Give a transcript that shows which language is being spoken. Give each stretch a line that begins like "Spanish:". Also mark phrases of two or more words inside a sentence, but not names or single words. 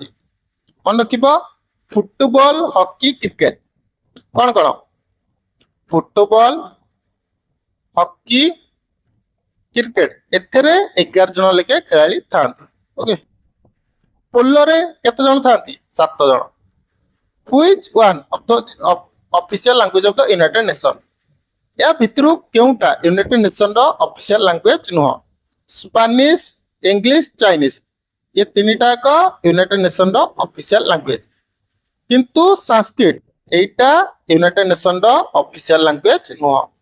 Odia: ମନେ ରଖିବ, ଫୁଟବଲ, ହକି, କ୍ରିକେଟ। କଣ କଣ? ଫୁଟବଲ, ହକି, କ୍ରିକେଟ ଏଥିରେ 11 ଜଣ ଲେଖେ ଖେଳାଳି ଥାନ୍ତି। ଓକେ। ପୋଲୋରେ କେତେ ଜଣ ଥାନ୍ତି? 7 ଜଣ।
English: Which one of the official language of the United Nations?
Odia: ଏହା ଭିତରୁ କେଉଁଟା ୟୁନାଇଟେଡ୍ ନେସନର
English: official language
Odia: ନୁହଁ? ସ୍ପାନିଶ, ଇଂଲିଶ, ଚାଇନିଜ, ଏ ତିନିଟା ଏକ ୟୁନାଇଟେଡ୍ ନେସନର
English: official language.
Odia: କିନ୍ତୁ ସାଂସ୍କ୍ରିଟ ଏଇଟା ୟୁନାଇଟେଡ୍ ନେସନର
English: official language
Odia: ନୁହଁ।